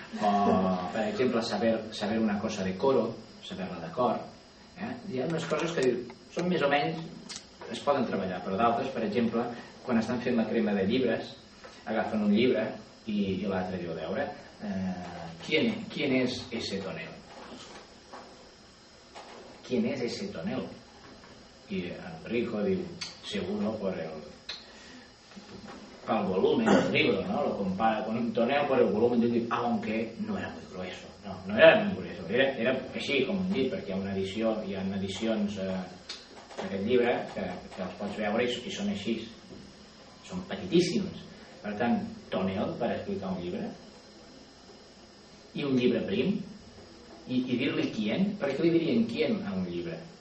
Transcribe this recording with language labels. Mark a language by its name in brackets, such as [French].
[Catalan] O, per exemple, saber una cosa de coro, saber-la de cor. Hi ha unes coses que són més o menys, es poden treballar, però d'altres, per exemple, quan estan fent la crema de llibres, agafen un llibre i l'altre diu, a veure, [Spanish] ¿quién es ese tonel? ¿Quién es ese tonel? Y Enrico diu, seguro por el volumen del libro, ¿no? Lo compara con un tonel por el volumen del libro, aunque no era muy grueso. No era muy grueso, [Catalan] era així, com hem dit, perquè hi ha edicions d'aquest llibre que els pots veure i són així. Són petitíssims. Per tant, tonel per explicar un llibre i un llibre prim i dir-li quién. Per què li dirien quién a un llibre?